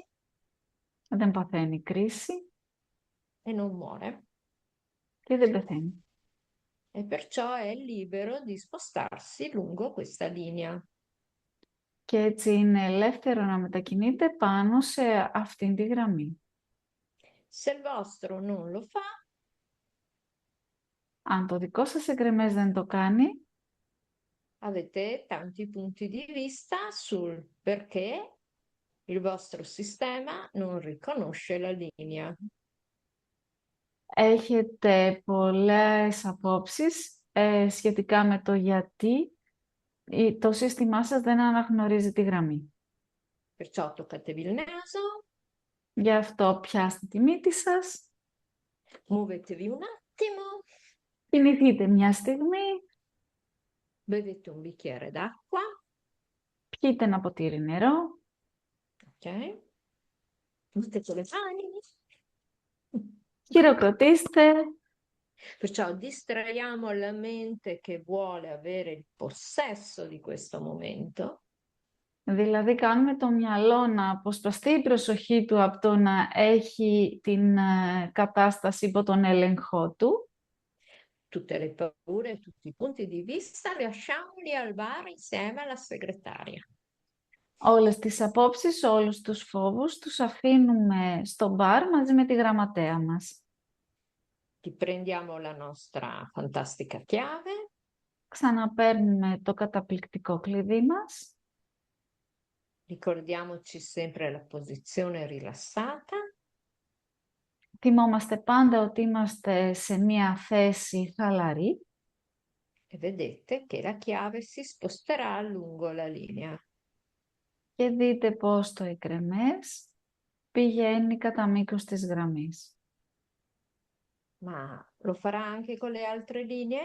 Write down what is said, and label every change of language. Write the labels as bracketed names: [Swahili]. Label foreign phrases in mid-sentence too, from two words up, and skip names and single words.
[Greek] δεν παθαίνει κρίση [Italian] e non muore. [Greek] και δεν πεθαίνει. [Italian] E perciò è libero di spostarsi lungo questa linea. [Greek] Και έτσι είναι ελεύθερο να μετακινείται πάνω σε αυτήν τη γραμμή. [Italian] Se il vostro non lo fa, [Greek] Αν το δικό σας εκρεμές δεν το κάνει, [Italian] avete tanti punti di vista sul perché il vostro sistema non riconosce la linea. [Greek] έχετε πολλές απόψεις σχετικά με το γιατί το σύστημά σας δεν αναγνωρίζει τη γραμμή. [Italian] Perciò toccatevi il naso, [Greek] Γι' αυτό πιάστε τη μύτη σας, [Italian] muovetevi un attimo, [Greek] κινηθείτε μια στιγμή, [Italian] bevete un bicchiere d'acqua, [Greek] πιείτε ένα ποτήρι νερό, [Italian] ok? Mettete le mani. [Greek] χειροκροτήστε, [Italian] Perciò distraiamo la mente che vuole avere il possesso di questo momento. [Greek] δηλαδή κάνουμε το μυαλό να αποσπαστεί η προσοχή του από το να έχει την κατάσταση υπό τον έλεγχό του [Italian] tutte le paure, tutti i punti di vista, lasciamoli al bar insieme alla segretaria. [Greek] Όλες τις απόψεις, όλους τους φόβους τους αφήνουμε στο μπαρ μαζί με τη γραμματέα μας. [Italian] Ti prendiamo la nostra fantastica chiave, [Greek] Ξαναπαίρνουμε το καταπληκτικό κλειδί μας. [Italian] ricordiamoci sempre la posizione rilassata [Greek] Θυμόμαστε πάντα ότι είμαστε σε μια θέση χαλαρή [Italian] e vedete che la chiave si sposterà lungo la linea. [Greek] και δείτε πως το εκρεμές πηγαίνει κατά μήκος της γραμμής. [Italian] Ma lo farà anche con le altre linee?